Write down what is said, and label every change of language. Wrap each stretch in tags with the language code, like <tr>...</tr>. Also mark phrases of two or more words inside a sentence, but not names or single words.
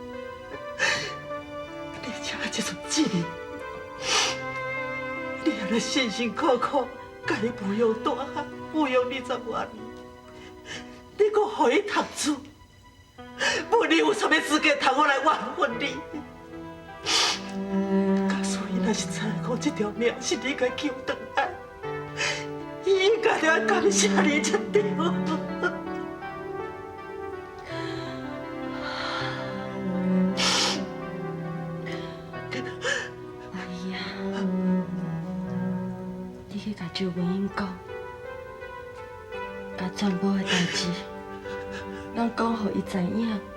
<nan>而且这阵志玲，你安尼辛辛苦苦甲伊抚养大汉，抚养20多年，你搁互伊读书，无你有啥物资格通我来怨恨你？假使伊若是知影讲这条命是你甲救回来，伊应该要感谢你才对。甲周文英讲，甲全部的代志，拢讲互伊知影。</nan>